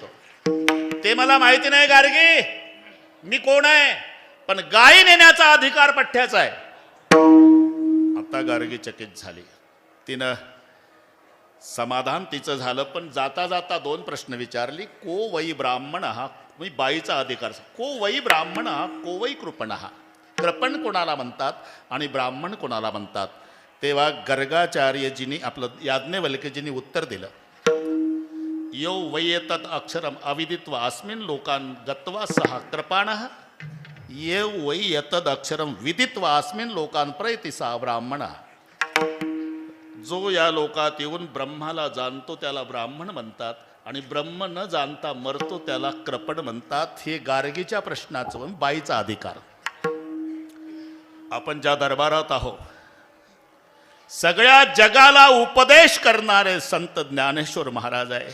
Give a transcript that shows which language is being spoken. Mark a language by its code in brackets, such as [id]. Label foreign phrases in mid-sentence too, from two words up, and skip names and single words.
[mr] ते मला माहिती नाही गार्गी मी कोण आहे, पण गायी नेण्याचा अधिकार पठ्ठ्याचा आहे. आता गार्गी चकित झाली. तिनं समाधान तिचं झालं, पण जाता जाता 2 प्रश्न विचारली. [sa] को वै ब्राह्मण हा. [mr] मी बाईचा अधिकार. [sa] को वै ब्राह्मण हा को वै कृपण हा. [mr] कृपण कोणाला म्हणतात आणि ब्राह्मण कोणाला म्हणतात. तेव्हा गर्गाचार्यजींनी आपलं याज्ञवल्क्यजींनी उत्तर दिलं. [sa] यो वैयतद अक्षरम अविदित्वा अस्मिन् लोकान् गत्वा सह कृपाणः ये वैयतद अक्षरम विदित्वा अस्मिन् लोकान् प्रयति सह ब्राह्मणः. [mr] जो या लोकात येऊन ब्रह्माला जाणतो त्याला ब्राह्मण म्हणतात आणि ब्रह्म न जाणता मरतो त्याला कृपण म्हणतात. हे गार्गीच्या प्रश्नाचं बाईचा अधिकार. आपण ज्या दरबारात आहोत सगळ्या जगाला उपदेश करणारे संत ज्ञानेश्वर महाराज आहे.